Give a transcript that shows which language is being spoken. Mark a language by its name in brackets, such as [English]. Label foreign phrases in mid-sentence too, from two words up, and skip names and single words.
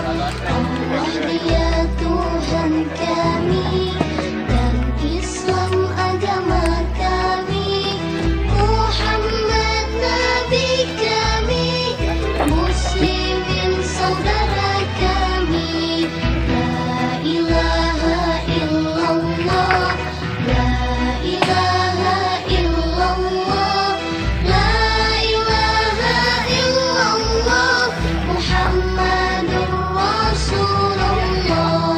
[Indonesian] Allah dia Tuhan kami, dan Islam agama kami. Muhammad Nabi kami, muslimin saudara kami. [Arabic] لا إله إلا الله، لا إله إلا الله، لا إله إلا الله، محمد رسول الله.